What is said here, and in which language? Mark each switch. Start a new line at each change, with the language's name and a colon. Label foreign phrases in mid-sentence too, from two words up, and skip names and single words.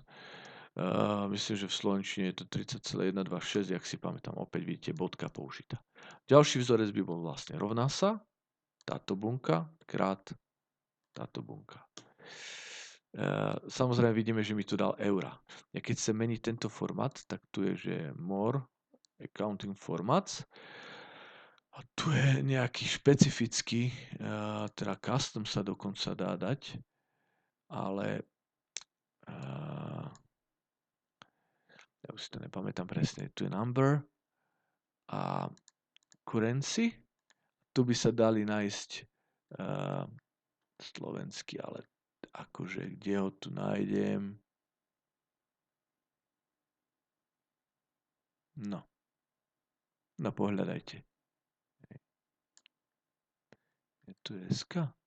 Slovak: Myslím, že v slovenčine je to 30,126, jak si pamätám, opäť vidíte bodka použitá. Ďalší vzorec by bol vlastne rovná sa, táto bunka krát táto bunka. Samozrejme vidíme, že mi tu dal eura. Ja keď chcem meniť tento formát, tak tu je, že
English: more accounting formats.
Slovak: A tu je nejaký špecifický, teda custom sa dokonca dá dať, ale ja už si to nepamätám presne, tu je number a currency. Tu by sa dali nájsť slovensky, ale akože kde ho tu nájdem? No. No pohľadajte. Je tu SK?